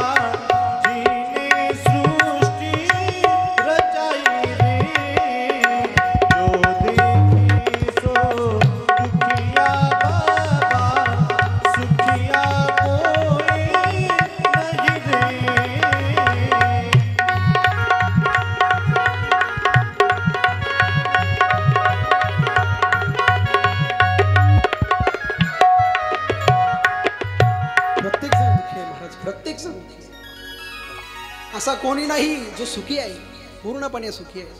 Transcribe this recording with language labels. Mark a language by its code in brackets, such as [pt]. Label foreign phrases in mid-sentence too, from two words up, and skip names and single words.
[hi] जिने सृष्टि रचाई रे। जो देखे सो दुखिया बाबा, सुखिया कोई नहीं रे। [mr] प्रत्येक जण दुःखी आहे महाराज, प्रत्येक जण दुःखी आहे. असा कोणी नाही जो सुखी आहे, पूर्णपणे सुखी आहे.